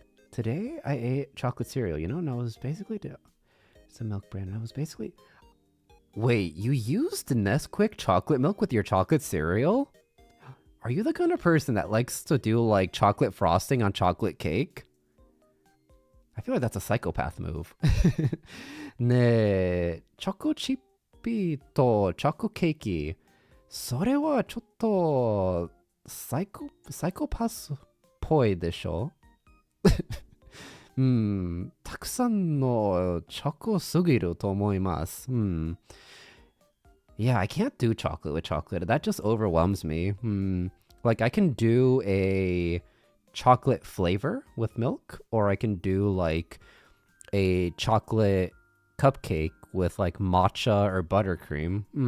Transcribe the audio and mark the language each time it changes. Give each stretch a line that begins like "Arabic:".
English: Today I ate chocolate cereal, and I was basically it's a milk brand. And I was basically wait, you used Nesquik chocolate milk with your chocolate cereal? Are you the kind of person that likes to do like chocolate frosting on chocolate cake? I feel like that's a psychopath move.
Japanese: ねえ、チョコチッピーとチョコケーキ、それはちょっとサイコパスっぽいでしょ？たくさんのチョコすぎると思います。
English: Yeah, I can't do chocolate with chocolate. That just overwhelms me. Like I can do a chocolate flavor with milk, or I can do like a chocolate cupcake with like matcha or buttercream.